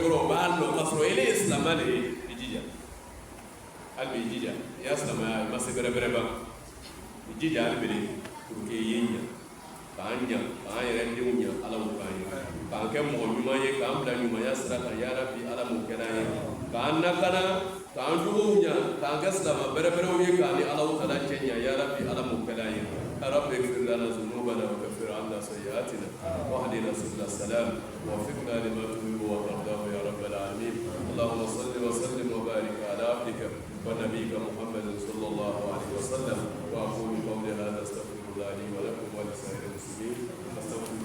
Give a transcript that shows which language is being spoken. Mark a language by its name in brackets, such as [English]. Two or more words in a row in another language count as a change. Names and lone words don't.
[Bambara] kɔrɔ o b'a dɔn k'a sɔrɔ ele ye silamɛ de ye i jija hali bi i jija i y'a silamɛya i ma se bɛrɛbɛrɛ ba i jija hali bi pour que i ye ɲa k'an ɲa k'an yɛrɛ denw ɲa ala m'o k'an ye k'an kɛ mɔgɔ ɲuman ye k'an bila ɲumanya sira kan [Arabic] يا رب [Bambara] ala m'o kɛra an ye k'an lakana k'an juguw ɲa k'an kɛ silamɛ bɛrɛbɛrɛw ye k'an ni Alahu Taala cɛ ɲa [Arabic] يا رب [Bambara] ala m'o kɛra an ye [Arabic] رب اغفر لنا ذنوبنا وكفر عنا سيئاتنا واهدنا سبل السلام ووفقنا لما تحب وترضاه يا رب العالمين اللهم صل وسلم وبارك على عبدك ونبيك محمد صلى الله عليه وسلم واقول قولي هذا استغفر الله لي ولكم ولسائر المسلمين